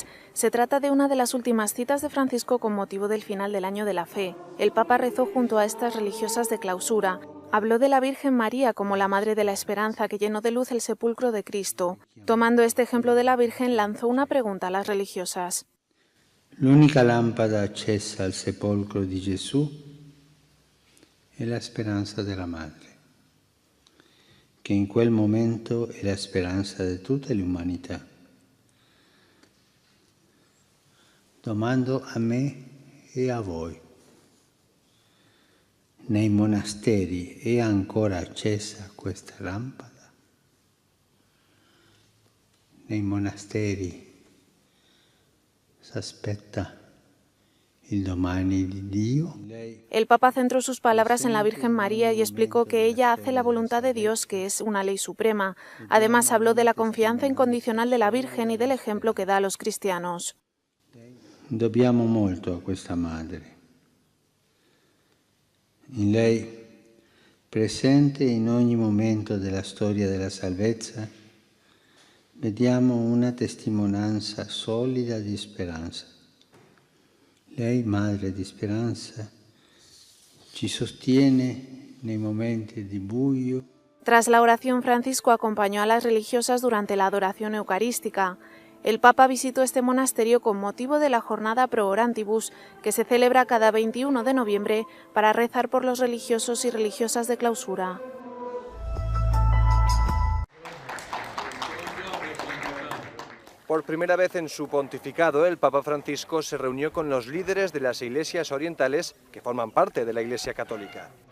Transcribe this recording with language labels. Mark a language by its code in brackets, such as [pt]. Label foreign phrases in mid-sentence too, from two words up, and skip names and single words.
[es] Se trata de una de las últimas citas de Francisco con motivo del final del Año de la Fe. El Papa rezó junto a estas religiosas de clausura. Habló de la Virgen María como la Madre de la Esperanza que llenó de luz el sepulcro de Cristo. Tomando este ejemplo de la Virgen, lanzó una pregunta a las religiosas. [it] L'unica lampada accesa al sepolcro di Gesù è la speranza della Madre, che in quel momento è la speranza di tutta l'umanità. Domando a me e a voi, nei monasteri è ancora accesa questa lampada? Nei monasteri si aspetta il domani di Dio. [es] El Papa centró sus palabras en la Virgen María y explicó que ella hace la voluntad de Dios, que es una ley suprema. Además, habló de la confianza incondicional de la Virgen y del ejemplo que da a los cristianos. [it] Dobbiamo molto a questa madre. In lei, presente in ogni momento della storia della salvezza, vediamo una testimonianza solida di speranza. Lei, Madre di Speranza, ci sostiene nei momenti di buio. [es] Tras la oración, Francisco acompañó a las religiosas durante la adoración eucarística. El Papa visitó este monasterio con motivo de la jornada Pro Orantibus, que se celebra cada 21 de noviembre para rezar por los religiosos y religiosas de clausura. Por primera vez en su pontificado, el Papa Francisco se reunió con los líderes de las iglesias orientales que forman parte de la Iglesia Católica.